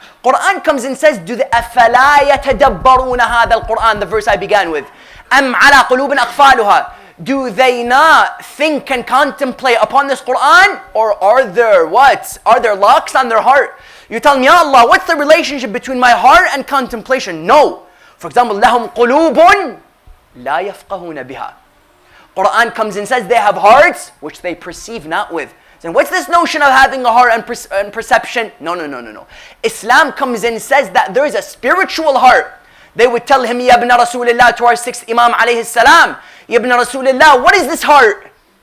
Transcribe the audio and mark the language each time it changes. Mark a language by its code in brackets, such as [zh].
[en] Quran comes and says, do the [ar] أَفَلَا يَتَدَبَّرُونَ هَذَا الْقُرْآن, [en] the verse I began with. [ar] أَمْ عَلَى قُلُوبٍ أَقْفَالُهَا. [en] Do they not think and contemplate upon this Quran? Or are there what? Are there locks on their heart? You tell me, Ya Allah, what's the relationship between my heart and contemplation? No. For example, [ar] لَهُمْ قُلُوبٌ لَا يَفْقَهُونَ بِهَا. [en] Quran comes and says they have hearts which they perceive not with. So what's this notion of having a heart and perception? No. Islam comes in and says that there is a spiritual heart. They would tell him, Ya ibn Rasulullah, to our sixth Imam alayhi salam, Ya ibn Rasulullah, what is this heart?